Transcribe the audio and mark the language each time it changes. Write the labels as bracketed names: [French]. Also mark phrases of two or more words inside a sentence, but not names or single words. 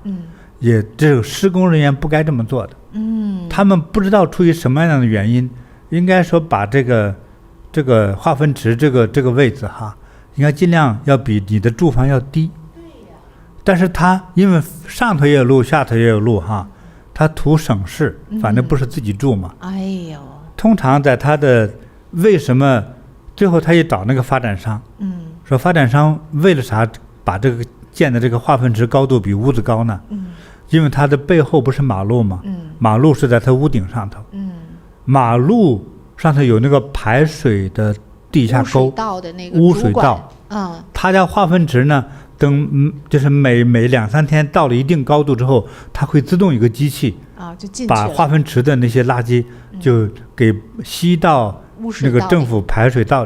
[Chinese] 也這個施工人員不該這麼做的。他們不知道出於什麼樣的原因，應該說把這個化糞池這個位置哈，應該盡量要比你的住房要低。但是他因為上頭也有路，下頭也有路哈，他圖省事，反正不是自己住嘛。通常在他的為什麼？最後他也找那個發展商，說發展商為了啥把這個建的這個化糞池高度比屋子高呢？因為它的背後不是馬路嗎？馬路是在它屋頂上頭，馬路上頭有那個排水的地下溝，污水道，他家化糞池呢，等就是每2、3天到了一定高度之後，它會自動有個機器把化糞池的那些垃圾就給吸到那個政府排水道裡，